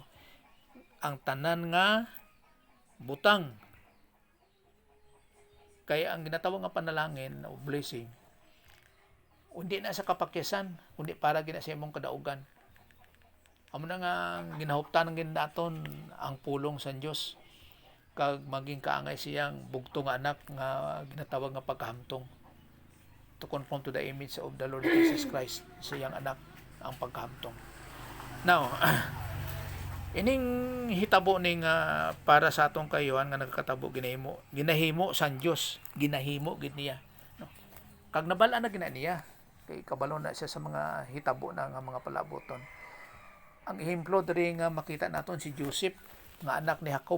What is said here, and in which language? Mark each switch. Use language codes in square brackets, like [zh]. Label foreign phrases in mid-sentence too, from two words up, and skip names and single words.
[hil] Ang tanan nga butang kay ang ginatawag nga panalangin o blessing hindi na sa kapakyasan kundi para gina sa imong kadaugan. Amo na nga ginahuptan ng naton ang pulong sa Dios kag maging kaangay siyang bugtong anak nga ginatawag nga pagkahamtong, [en] to conform to the image of the Lord Jesus Christ, [hil] siyang anak ang pagkahamtong. Now ining hitabo ning para sa atong kayuhan nga nagkatabo ginahimo sa Dios, ginahimo gid niya, no? Kag nabal-an na gina niya kay kabalo na siya sa mga hitabo na nga mga palaboton. Ang ehemplo diri nga makita naton si Joseph nga anak ni Jacob.